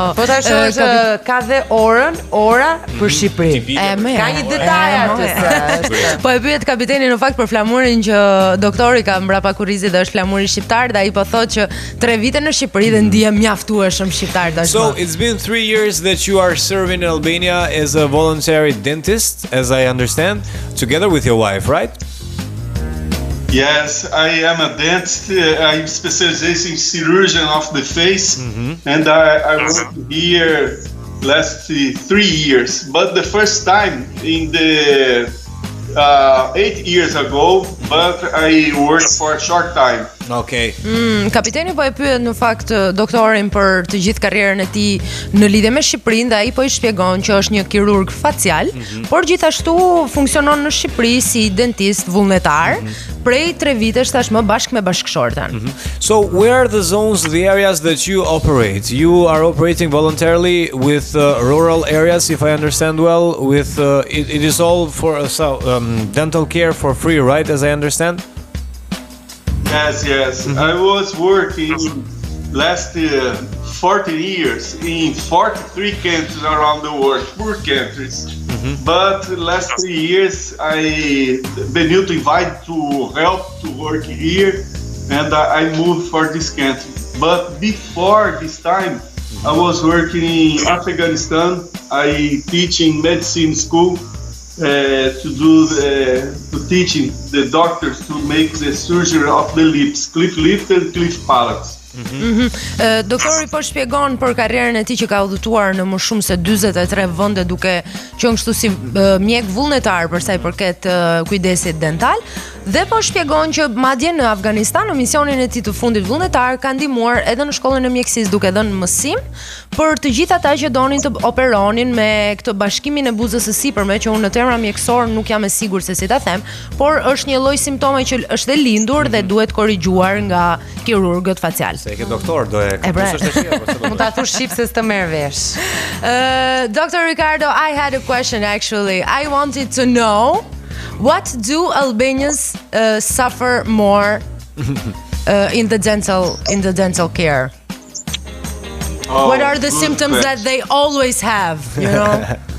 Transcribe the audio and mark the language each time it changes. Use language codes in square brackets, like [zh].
[sq] Po tash ka dhe ora për Shqipëri. Ka një detaj atë. Po e pyet kapiteni në fakt për flamurin që doktori ka mbrapa kurrizit dhe është flamuri shqiptar dhe ai po thotë që 3 vite në Shqipëri dhe ndihem mjaftueshëm shqiptar tashmë. [en] So it's been 3 years that you are serving in Albania as a voluntary dentist, as I understand, together with your wife, right? Yes, I am a dentist. I'm specialized in surgeon of the face, and I worked here last 3 years. But the first time in the 8 years ago, but I worked for a short time. Okay. [sq] Kapiteni po e pyet në fakt doktorin për të gjithë karrierën e tij në lidhje me Shqipërinë dhe ai po i shpjegon që është një kirurg facial, por gjithashtu funksionon në Shqipëri si dentist vullnetar prej 3 vitesh tashmë bashkë me bashkëshorten. [en] So where are the zones, the areas that you operate? You are operating voluntarily with rural areas, if I understand well, with it is all for dental care for free, right, as I understand? Yes. I was working last 14 years in 43 countries around the world, poor countries. But last 3 years I been invited to help to work here, and I moved for this country. But before this time, I was working in Afghanistan. I teach in medicine school. To teaching the doctors to make the surgery of the lips, cliff lift and cliff palates. [sq] Doktori po shpjegon për karrierën e tij që ka udhëtuar në më shumë se 43 vende duke qenë kështu si mjek vullnetar për sa i përket kujdesit dental dhe po shpjegon që madje në Afganistan në misionin e tij të fundit vullnetar ka ndihmuar edhe në shkollën e mjekësisë duke dhënë mësim për të gjithë ata që donin të operonin me këtë bashkimin e buzës së sipërme që unë në terma mjekësor nuk jam e sigurt se si ta them, por është një lloj simptome që është e lindur dhe duhet korrigjuar nga kirurgët facial. Se ke doktor, do e kapusësh të shia. Mund ta thush shqip se s'të merr vesh. [en] Dr. Ricardo, I had a question actually. I wanted to know what do Albanians suffer more in the dental care? What are the symptoms that they always have, you know?